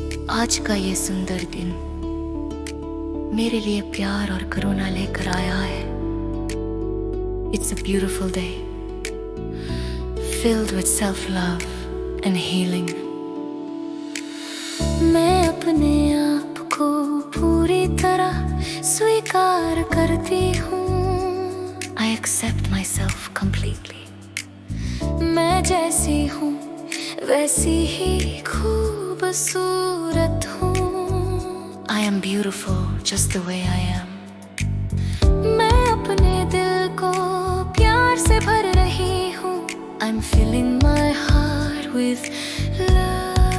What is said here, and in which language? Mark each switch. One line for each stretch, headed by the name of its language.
Hindi: आज का ये सुंदर दिन मेरे लिए प्यार और करुणा लेकर आया है।
English: It's a beautiful day, filled with self-love and healing.
Hindi: मैं अपने आप को पूरी तरह स्वीकार करती हूँ।
English: I accept myself completely.
Hindi: मैं जैसी हूँ वैसी ही खूबसूरत हूँ।
English: I am beautiful just the way I am.
Hindi: मैं अपने दिल को प्यार से भर रही हूँ।
English: I'm filling my heart with love.